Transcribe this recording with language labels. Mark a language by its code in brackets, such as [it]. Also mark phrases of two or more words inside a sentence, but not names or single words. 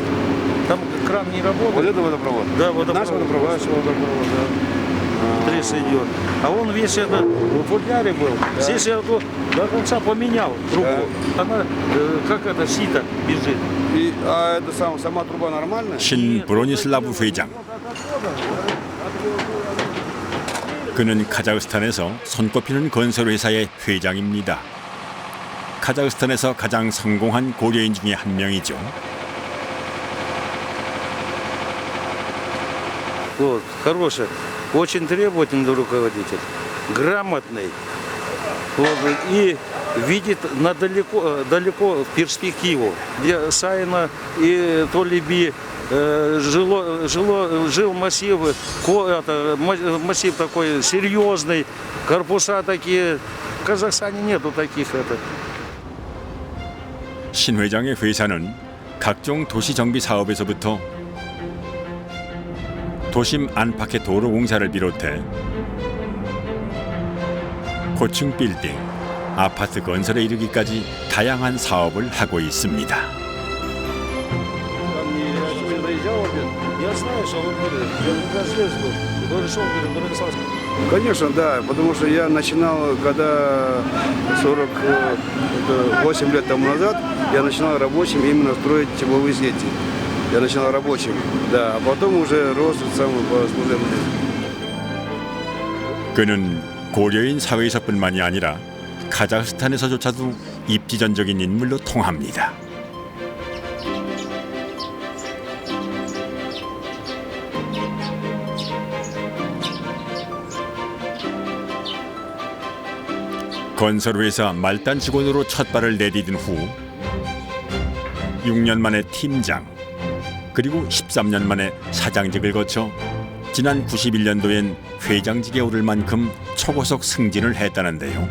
[ru] Там кран не работает. Вот это водопровод? Да, водопровод. Наш водопровод? Наш водопровод, да. тряс идет. А он весь это в футляре был. Здесь я его до конца поменял трубу. Она как это сито бежит. А это сама труба нормальная? [ko] 신 브로니슬라브 회장. 그는 카자흐스탄에서 손꼽히는 건설회사의 회장입니다. 카자흐스탄에서 가장 성공한 고려인 중에 한 명이죠. [ru] Вот, хороший, очень требовательный руководитель, грамотный. Вот, и видит далеко в перспективу. Где Сайна и Толиби жил массив, массив такой серьезный, корпуса такие. В Казахстане нету таких. [ko] 신 회장의 회사는 각종 도시 정비 사업에서부터 도심 안팎의 도로 공사를 비롯해 고층 빌딩, 아파트 건설에 이르기까지 다양한 사업을 하고 있습니다. [ru] Конечно, да, потому что я начинал, когда 48 лет тому назад, я начинал рабочим именно строить тепловые сети. Я начинал рабочим, да, а потом уже рос по служебной. [ko] 그는 고려인 사회에서뿐만이 아니라 카자흐스탄에서조차도 입지전적인 인물로 통합니다. 건설회사 말단 직원으로 첫 발을 내디딘 후 6년 만에 팀장, 그리고 13년 만에 사장직을 거쳐 지난 91년도엔 회장직에 오를 만큼 초고속 승진을 했다는데요.